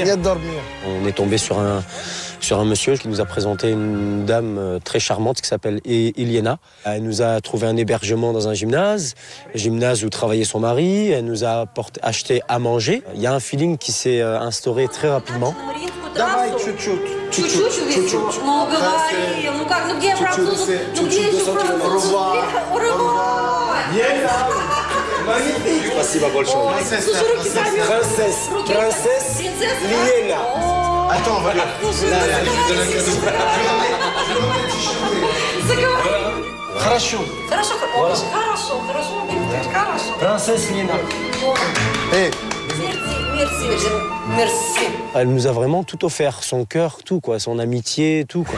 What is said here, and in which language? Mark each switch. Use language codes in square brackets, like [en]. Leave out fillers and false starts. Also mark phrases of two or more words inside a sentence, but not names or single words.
[fr] Niet dormir. On est tombé sur un monsieur qui nous a présenté une dame très charmante qui s'appelle Iliana. Elle nous a trouvé un hébergement dans un gymnase où travaillait son mari. Elle nous a acheté à manger. Il y a un feeling qui s'est instauré très rapidement. [ru] Давай чуть-чуть. Чуть-чуть. Ну, говори. Ну как, ну где француз? Ну где еще француз? Спасибо большое. Принцесса Лиена. [fr] Attends, on va là. [ru] Хорошо. Хорошо. [fr] Princesse Lina. Hey. Merci. Elle nous a vraiment tout offert, son cœur, tout quoi, son amitié, tout quoi.